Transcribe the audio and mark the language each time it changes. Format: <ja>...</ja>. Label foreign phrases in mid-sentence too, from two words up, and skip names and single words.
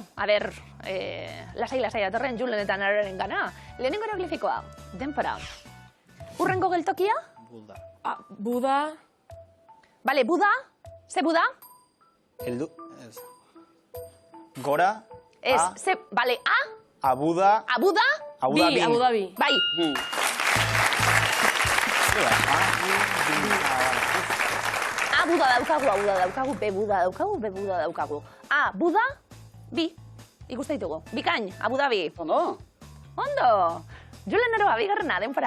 <eu>A ber, lasai datorren Julen eta Aroaren gana. Lehenengo hieroglifikoa, denpora. Urrengo geltokia? Buda. Buda. Bale, Buda? Ze Buda? Heldu... Ez. Gora. Ez, A. ze, bale, A? Abuda. Abuda? Abu Dhabi. Abu Dhabi. Bai. A Buda daukagu, B Buda daukagu. A, Buda, bi. Ikuste ditugu. Bikain, Abu Dhabi. Ondo? Ondo. Julen Aroa, bigarrena, denpora.</eu>